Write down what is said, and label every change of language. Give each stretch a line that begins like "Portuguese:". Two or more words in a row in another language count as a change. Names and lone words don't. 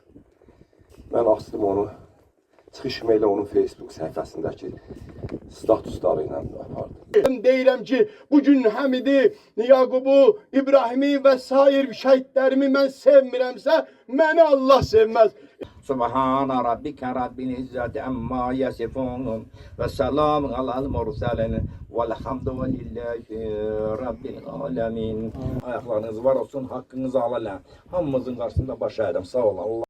Azerbaijani: Mən açdım onu, çıxışımı elə onun Facebook səhifəsindəki statusları ilə apardım. Deyirəm ki, bugün Həmidi, Yaqubu, İbrahimi və sair şəhidlərimi mən sevmirəmsə, məni Allah sevməz.
Arabic: سبحان ربك رب العزة عما يصفون وسلام على المرسلين والحمد لله رب العالمين.
Turkish: Ayaklarınız var olsun, hakkınızı alalım. Hamımızın karşısında baş eğdim.
Azerbaijani: Sağ olun.